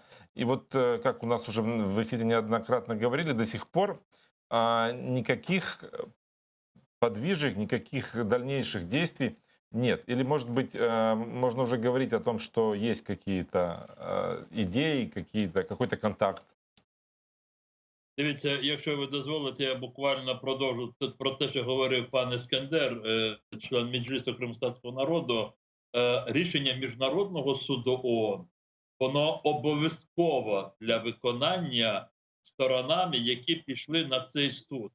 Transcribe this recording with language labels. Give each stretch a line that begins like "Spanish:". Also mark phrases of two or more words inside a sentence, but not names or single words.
Russian: И вот, как у нас уже в эфире неоднократно говорили, до сих пор никаких подвижек, никаких дальнейших действий нет. Или, может быть, можно уже говорить о том, что есть какие-то идеи, какой-то контакт?
Ukrainian: Дивіться, якщо ви дозволите, я буквально продовжу тут про те, що говорив пан Ескандер, член Меджлісу кримськотатарського народу. Рішення Міжнародного суду ООН, воно обов'язково для виконання сторонами, які пішли на цей суд.